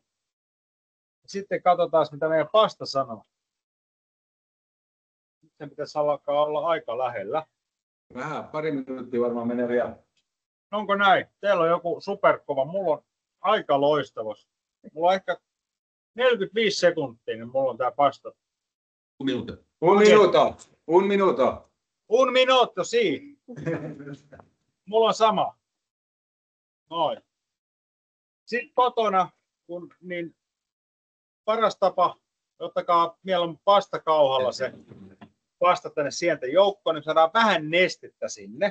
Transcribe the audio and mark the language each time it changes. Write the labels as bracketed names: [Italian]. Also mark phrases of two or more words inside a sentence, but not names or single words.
[Finnish] Sitten katsotaan, mitä meidän pasta sanoo. Sen pitäisi alkaa olla aika lähellä. Vähän, 2 minuuttia varmaan menee vielä. Onko näin? Teillä on joku superkova. Mulla on aika loistavus. Mulla on ehkä 45 sekuntia, niin mulla on tää pasta. [Italian] Un minuto. Un minuto. Un minuto, si. [Finnish] Mulla on sama. Noin. Sitten kotona, niin paras tapa, ottakaa mieluummin pastakauhalla se pasta tänne sienten joukkoon, niin saadaan vähän nestettä sinne.